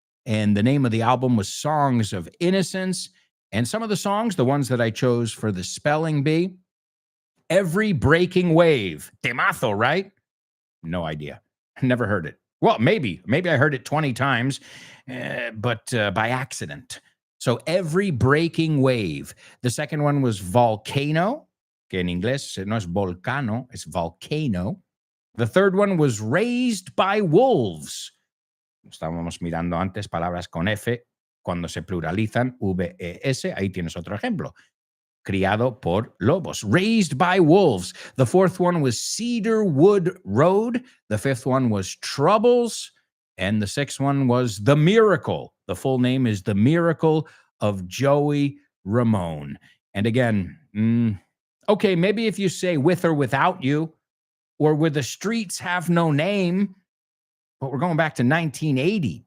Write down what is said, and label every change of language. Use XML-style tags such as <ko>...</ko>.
<en>And the name of the album was Songs of Innocence. And some of the songs, the ones that I chose for the spelling bee, Every Breaking Wave. Temazo, right? No idea. Never heard it. Well, maybe I heard it 20 times, but by accident. So Every Breaking Wave. The second one was</en> <es>Volcano, que en inglés no es volcano, es volcano.</es> <en>The third one was Raised by Wolves.</en> <es>Estábamos mirando antes palabras con F cuando se pluralizan, V-E-S. Ahí tienes otro ejemplo. Criado por lobos. Raised by Wolves.</es> <en>The fourth one was Cedarwood Road. The fifth one was Troubles. And the sixth one was The Miracle. The full name is The Miracle of Joey Ramone. And again, okay, maybe if you say With or Without You, or Where the Streets Have No Name, but we're going back to 1980.</en>